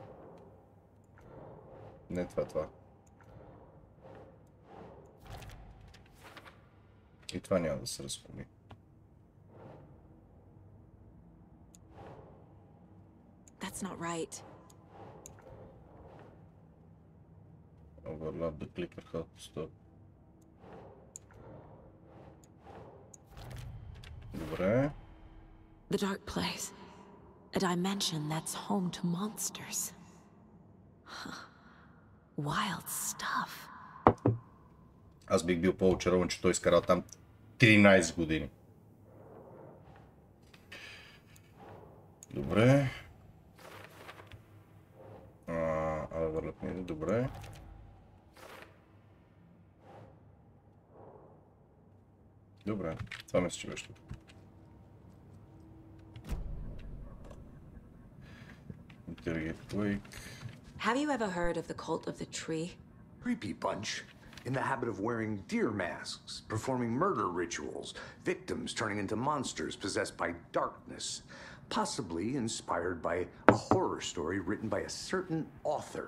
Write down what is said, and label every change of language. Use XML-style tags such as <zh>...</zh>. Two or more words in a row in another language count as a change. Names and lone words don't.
<bg>Не, това. И това няма да се разклони.</bg> <en>That's not right. Overlap the clicker, how to stop.</en> <bg>Добре.</bg> <en>The dark place. A dimension that's home to monsters. Huh. Wild stuff.</en> <bg>Аз бих бил по-очарован, че той изкарал там 13 години. Добре. Добре. Добре, това мисля, че беше тук.</bg> <en>Interrogate Wake. Have you ever heard of the cult of the tree? Creepy bunch. In the habit of wearing deer masks, performing murder rituals, victims turning into monsters possessed by darkness, possibly inspired by a horror story written by a certain author.</en>